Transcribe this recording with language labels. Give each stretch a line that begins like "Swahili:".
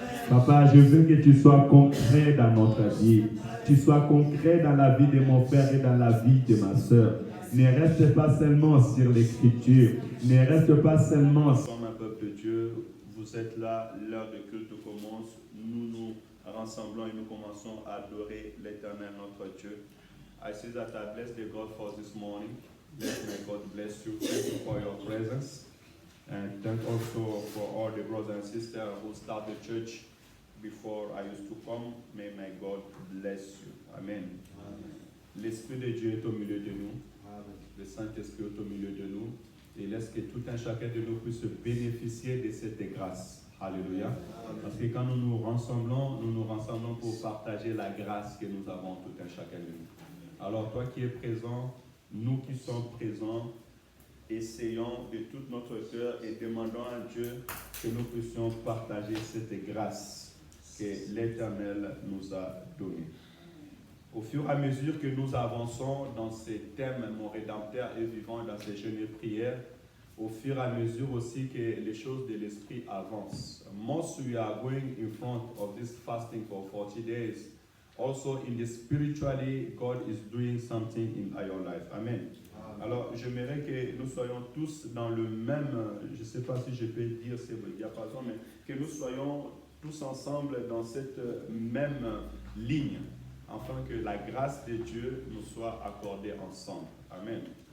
French: Papa, je veux que tu sois concret dans notre vie. Tu sois concret dans la vie de mon frère et dans la vie de ma soeur. Ne reste pas seulement sur l'écriture. Ne reste pas seulement... Nous sommes un peuple de Dieu. Vous êtes là, l'heure de culte commence. Nous nous rassemblons et nous commençons à adorer l'Éternel, notre Dieu.
English: I say that I bless the God for this morning. May God bless you. Thank you for your presence. And thank also for all the brothers and sisters who start the church before I used to come. May my God bless you. Amen.
French: L'Esprit de Dieu est au milieu de nous. Le Saint-Esprit est au milieu de nous. Et laisse que tout un chacun de nous puisse bénéficier de cette grâce. Alléluia. Parce que quand nous nous rassemblons pour partager la grâce que nous avons tout un chacun de nous. Alors toi qui es présent, nous qui sommes présents, essayons de tout notre cœur et demandons à Dieu que nous puissions partager cette grâce que l'Éternel nous a donnée. Au fur et à mesure que nous avançons dans ces thèmes, mon Rédempteur est vivant, dans ces jeûnes et prières, au fur et à mesure aussi que les choses de l'Esprit avancent.
English: Most we are going in front of this fasting for 40 days. Also, in the spiritually, God is doing something in our life. Amen.
French: Alors, j'aimerais que nous soyons tous dans le même, je ne sais pas si je peux dire ce diapason, mais que nous soyons tous ensemble dans cette même ligne, afin que la grâce de Dieu nous soit accordée ensemble. Amen.